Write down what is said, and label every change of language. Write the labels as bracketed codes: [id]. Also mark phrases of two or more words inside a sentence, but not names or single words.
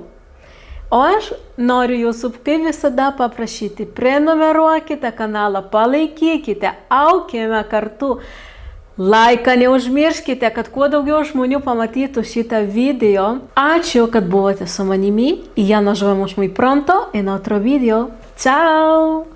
[lt] O aš noriu jūsų, kaip visada, paprašyti, prenumeruokite kanalą, palaikykite, aukime kartu. Laiką neužmirškite, kad kuo daugiau žmonių pamatytų šitą video. Ačiū, kad buvote su manimi. [es] Y ya nos vemos muy pronto en otro video. Chao!